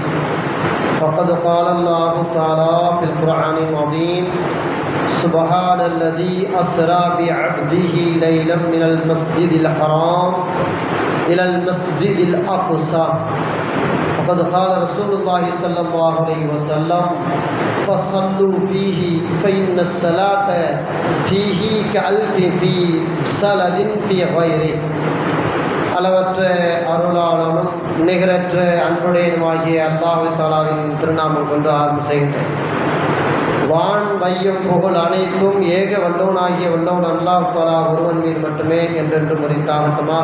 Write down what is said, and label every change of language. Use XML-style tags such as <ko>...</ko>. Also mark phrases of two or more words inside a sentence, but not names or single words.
<ar>فقد قال الله تعالى في القرآن العظيم: سبحان الذي أسرى بعبده ليلا من المسجد الحرام إلى المسجد الأقصى. فقد قال رسول الله صلى الله عليه وسلم: فصلوا فيه فإن الصلاة فيه كألف في سلد في غيره.</ar> <ta>அளவற்ற அருளாளனும் நிகரற்ற அன்புடையனுமாகிய அல்லாஹ் தஆலாவின் திருநாமம் கொண்டு ஆரம்பம் செய்கின்றேன். வான் வையம் புகழ் அனைத்தும் ஏக வல்லோனாகிய வல்லோன் அல்லாஹ் தஆலா ஒருவன் மீது மட்டுமே என்றென்று முறித்தாகட்டுமாக.</ta>